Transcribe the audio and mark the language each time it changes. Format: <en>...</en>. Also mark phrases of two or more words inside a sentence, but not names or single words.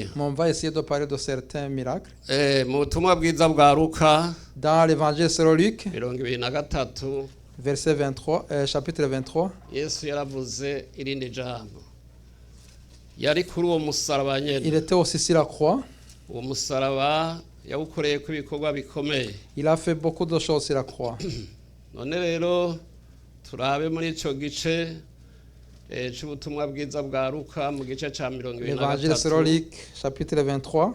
<fr>Mais on va essayer de parler de certains miracles.</fr> <rn>Mu butumwa bwiza bwa Luka</rn> <fr>Dans l'évangile selon Luc,</fr> <rn>23,</rn> <fr>verset 23, chapitre 23,</fr> <rn>Yesu yaravuze irindi jambo, yari kuri uwo musaraba</rn> <fr>il</fr> <rn>nyene.</rn> <fr>était aussi sur la croix.</fr> <rn>Uwo musaraba yawukoreye ko ibikorwa bikomeye.</rn> <fr>Il a fait beaucoup de choses sur la croix.</fr> <rn>None rero turabe muri ico gice c'ubutumwa bwiza bwa Luka mu gice ca</rn> <fr>L'évangile selon</fr> <rn>23.</rn> <fr>Luc, chapitre 23.</fr>